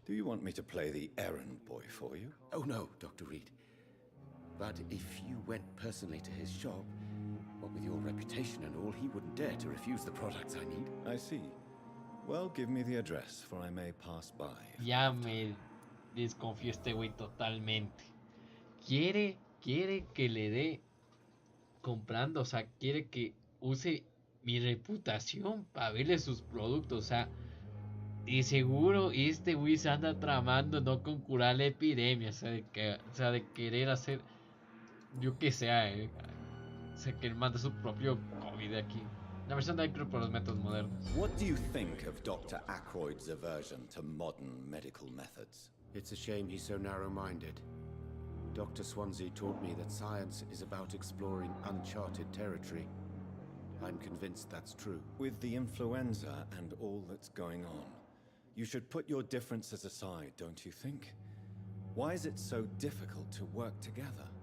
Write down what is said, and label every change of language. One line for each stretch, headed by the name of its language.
English: Do you want me to play the errand boy for you? Oh no, Dr. Reed. But if you went personally to his shop, what with your reputation and all, he wouldn't dare to refuse the products I need. I see. Well, give me the address, for I may pass by.
Spanish: Ya me desconfío este güey totalmente. Quiere que le dé comprando, o sea, quiere que use mi reputación para verle sus productos, o sea, de seguro este güey se anda tramando no con curar la epidemia, o sea, de querer hacer, yo que sea, o sea, que él manda su propio COVID aquí. La versión de Acro por los métodos modernos.
English: What do you think of Dr. Ackroyd's aversion to modern medical methods? It's a shame he's so narrow-minded. Dr. Swansea taught me that science is about exploring uncharted territory. I'm convinced that's true. With the influenza and all that's going on, you should put your differences aside, don't you think? Why is it so difficult to work together?